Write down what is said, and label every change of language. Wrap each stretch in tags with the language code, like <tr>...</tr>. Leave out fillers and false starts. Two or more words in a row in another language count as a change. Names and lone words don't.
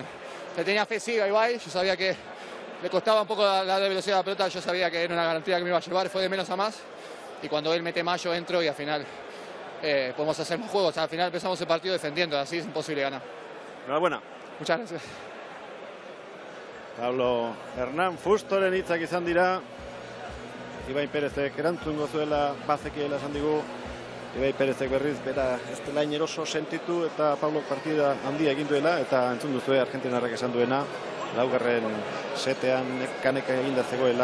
<es>Pero bueno, le tenía fe ciega a Ibai, yo sabía que le costaba un poco la velocidad de la pelota, yo sabía que era una garantía que me iba a llevar, fue de menos a más, y cuando él mete más yo entro y al final podemos hacer más juegos, al final empezamos el partido defendiendo, así es imposible ganar. Enhorabuena. Muchas gracias.</es> <eu>Pablo Hernán Fustoren hitzak izan dira. Ibai Perezek erantzungo zuela bazekiela esan digu. Ibai Perezek berriz bera ez dela eroso sentitu eta Pablo partida handia egin duela eta entzun duzue Argentinarrak esan duena. Laugarren setean kaneka eginda zegoela.</eu>